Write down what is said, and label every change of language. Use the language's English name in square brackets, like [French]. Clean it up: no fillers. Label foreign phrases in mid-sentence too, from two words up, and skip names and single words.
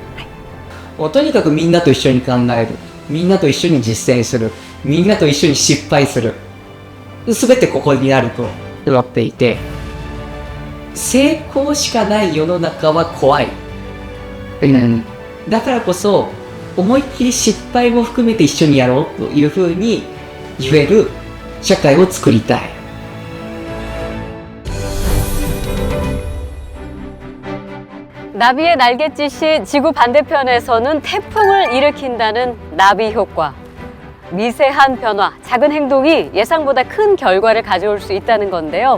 [Japanese] もうとにかくみんなと一緒に考える、みんなと一緒に実践する、みんなと一緒に失敗する、すべてここにあると思っていて、成功しかない世の中は怖い、だからこそ思いっきり失敗も含めて一緒にやろうというふうに言える社会を作りたい。 [Korean] 나비의 날갯짓이 지구 반대편에서는 태풍을 일으킨다는 나비 효과. 미세한 변화, 작은 행동이 예상보다 큰 결과를 가져올 수 있다는 건데요.